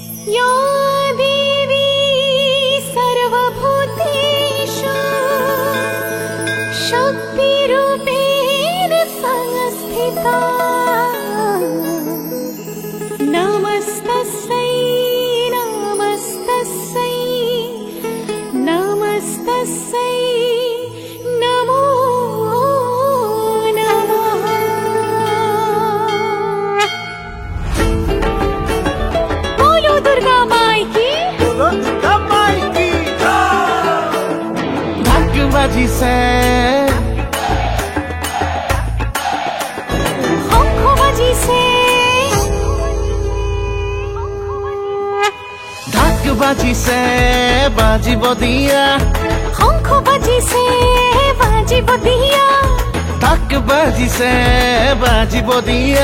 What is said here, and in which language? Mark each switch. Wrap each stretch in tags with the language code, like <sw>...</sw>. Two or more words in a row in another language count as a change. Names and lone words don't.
<sa>या देवी सर्वभूतेषु शक्तिरूपेण संस्थिता नमस्तस्यै नमस्तस्यै नमस्तस्यै नमो नमः।</sa> <hi>बोलो दुर्गा माई की, बोलो दुर्गा माई की।</hi> <as>ঢাক বাজিছে শংখ বাজিছে ঢাক বাজিছে বাজিব দিয়া শংখ বাজিছে বাজিব দিয়া ঢাক বাজিছে বাজিব দিয়া</as>